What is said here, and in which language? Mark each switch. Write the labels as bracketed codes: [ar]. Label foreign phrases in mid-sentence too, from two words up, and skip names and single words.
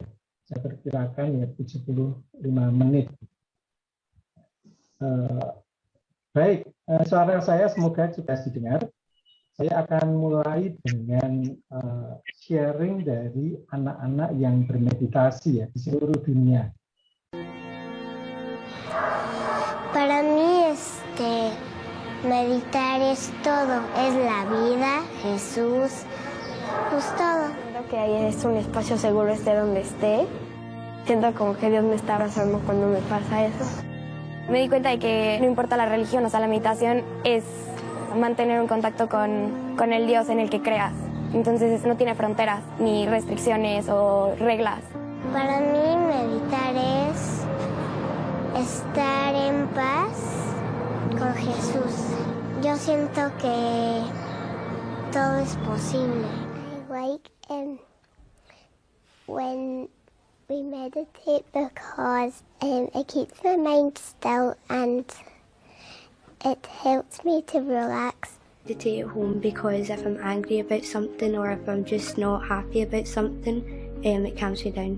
[id] Saya perkirakan ya 75 menit. Baik, suara saya semoga juga didengar. Saya akan mulai dengan sharing dari anak-anak yang bermeditasi ya di seluruh dunia. [es] Para mí meditar es todo, es la vida, Jesús, pues todo. Siento que ahí es un espacio seguro esté donde esté. Siento como que Dios me está abrazando cuando me pasa eso. Me di cuenta de que no importa la religión, o sea, la meditación es mantener un contacto con el Dios en el que creas. Entonces no tiene fronteras, ni restricciones o reglas. Para mí meditar es estar en paz con Jesús. Yo siento que todo es posible. [en] I wake and when we meditate because it keeps my mind still and it helps me to relax. Meditate at home because if I'm angry about something or if I'm just not happy about something, it calms me down.